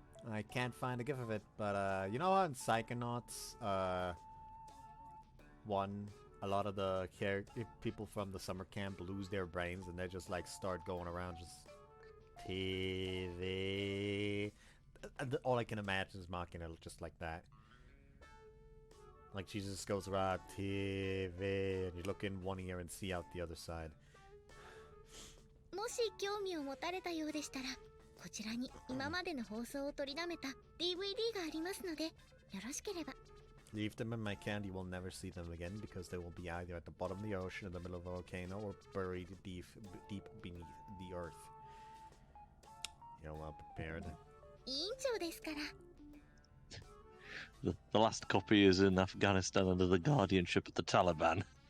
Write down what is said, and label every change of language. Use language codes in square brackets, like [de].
[en] I can't find a gif of it, but you know what? In Psychonauts, a lot of the people from the summer camp lose their brains and they just like start going around just TV. All I can imagine is mocking it just like that. Like she just goes around TV and you look in one ear and see out the other side. [ja] もし興味を持たれたようでしたら、こちらに今までの放送を取りだめた DVD がありますので、よろしければ。 [en] Leave them in my can, you will never see them again because they will be either at the bottom of the ocean, in the middle of a volcano, or buried deep beneath the earth. You're well prepared. [ja] 委員長ですから。 [en] The last copy is in Afghanistan under the guardianship of the Taliban.